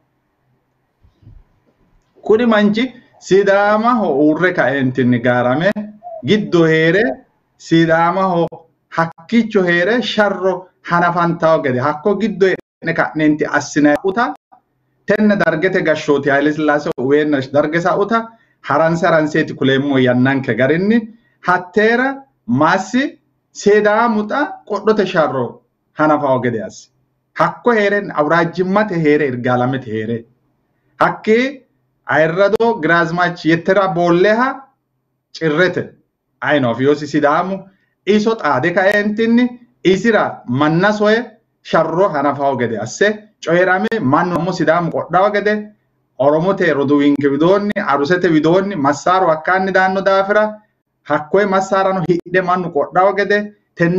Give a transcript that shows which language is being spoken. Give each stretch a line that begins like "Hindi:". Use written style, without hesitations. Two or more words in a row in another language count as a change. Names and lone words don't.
Sidamo: ኩኒ ማንጂ ሲዳማ ሆ ኡሬ ካኤንቲኒ ጋራሜ ግዶ ሄሬ ሲዳማ ሆ ሐኪቾ ሄሬ ሸሮ ሐናፋንታው ገደ ሐኮ ግዶ ነካኔንቲ አስናኡታ ተነ ዳርገተ ጋሾቲ ኃይለሥላሴ ወየነሽ ዳርገሳ ኡታ ሐራንሰራንሴት ኩሌሞ ያናንከ ጋርኒ ሐቴራ ማሲ ሴዳሙጣ ቆዶተ ሻሮ ሐናፋው ገደያስ ሐኮ ሄረን አውራጅማተ ሄረ እርጋላመተ ሄረ ሐኬ ayirrado giraazmaach yettera boolleha cirrete ayinoof yoosi sidaamu iso xaade ka'eentinni isira manna soye sharro hanafawo gede asse coyirame mannu ammo sidaamu qodhawo gede oromote roduwinke widoonni arusete widoonni massaaru hakkaanni daanno daafira hakkoye massaarano hidhe mannu qodhawo gede tenne